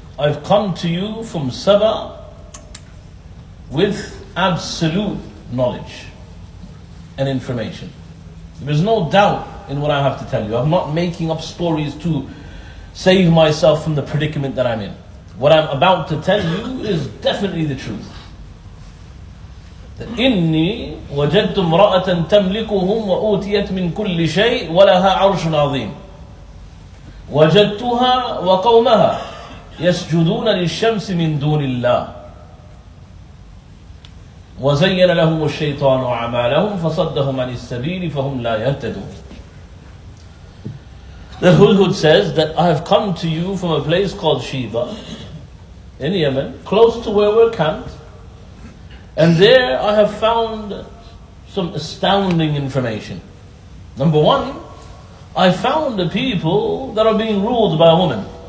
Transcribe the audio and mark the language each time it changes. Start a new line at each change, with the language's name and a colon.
English: I've come to you from Saba with absolute knowledge and information. There is no doubt in what I have to tell you. I'm not making up stories to save myself from the predicament that I'm in. What I'm about to tell you is definitely the truth.
Arabic: That إني وجدت امرأة تملكهم وأوتيت من كل شيء ولها عرش عظيم وجدتها وقومها يسجدون للشمس من دون الله وزين لهم الشيطان أعمالهم فصدهم عن السبيل فهم لا يهتدون.
English: The Hudhud says that I have come to you from a place called Sheba in Yemen, close to where we're camped, and there I have found some astounding information. Number one, I found a people that are being ruled by a woman.